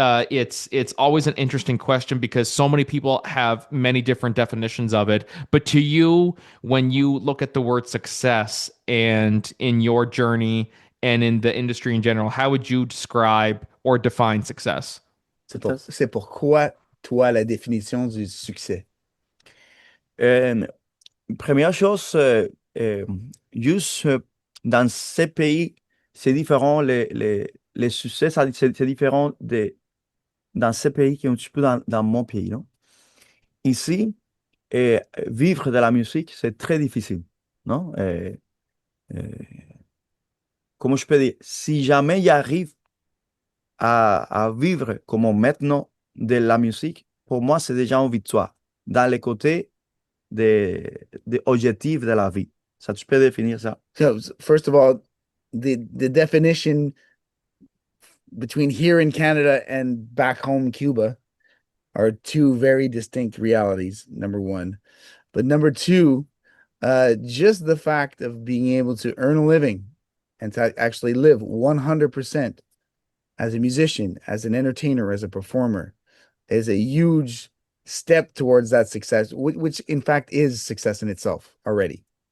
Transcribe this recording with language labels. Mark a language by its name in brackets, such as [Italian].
[English] It's always an interesting question because so many people have many different definitions of it. But to you, when you look at the word success and in your journey and in the industry in general, how would you describe or define success? [French] C'est pourquoi, toi, la définition du succès? Euh, Première chose, juste dans ces pays, c'est différent, les succès, c'est différent dans ces pays qui est un petit peu dans mon pays, non? Ici, vivre de la musique, c'est très difficile, non? Euh, Comment je peux dire? Si jamais il arrive à vivre comme maintenant de la musique, pour moi, c'est déjà une victoire. Dans les côtés des objectifs de la vie. Ça, tu peux définir ça? [English] So, first of all, the definition between here in Canada and back home Cuba are two very distinct realities, number one. But number two, just the fact of being able to earn a living and to actually live 100% as a musician, as an entertainer, as a performer is a huge step towards that success, which in fact is success in itself already.